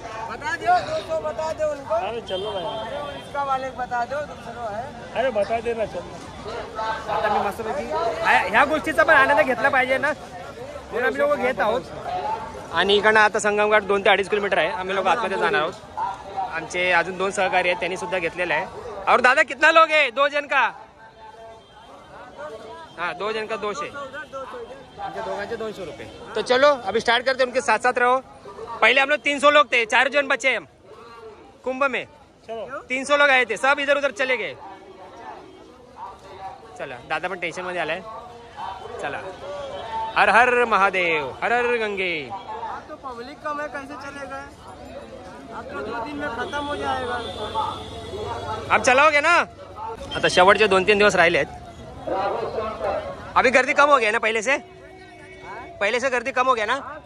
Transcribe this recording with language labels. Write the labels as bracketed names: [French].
[Hindi] बता दो दोस्तों, बता दो उनको. अरे चलो भाई, इसका वाले बता दो, दूसरा है. अरे बता देना चलो. [Marathi] आता मी मस्तपैकी ह्या गोष्टीचा पण आनंद घेतला पाहिजे ना, म्हणून आम्ही लोक घेत आहोत. आणि इकडनं आता संगमघाट 2 ते 2.5 किलोमीटर आहे. आम्ही लोक आतमध्ये जाणार आहोत. आमचे अजून 2 सहकारी आहेत, त्यांनी सुद्धा घेतलेलं आहे. [Hindi] और दादा कितना लोग है? 2 जन का? हाँ 2 जन का 200. [Marathi] आमच्या दोघांचे 200 रुपये. [Hindi] तो चलो अभी स्टार्ट करते, उनके साथ साथ रहो. पहले हम लोग 300 लोग थे, 4 जन बचे हम कुंभ में. 300 लोग आए थे, सब इधर उधर चले गए. [Marathi] चला दादा पण टेन्शन मध्ये आलाय. चला हर हर महादेव, हर हर गंगे. [Hindi] तो पब्लिक कम है, कैसे चलेगा? अब तो 2 दिन में खत्म हो जाएगा. अब चलाओगे ना? [Marathi] आता शेवटचे 2-3 दिवस राहिले आहेत. [Hindi] अभी गर्दी कम हो गया ना पहले से? पहले से गर्दी कम हो गया ना?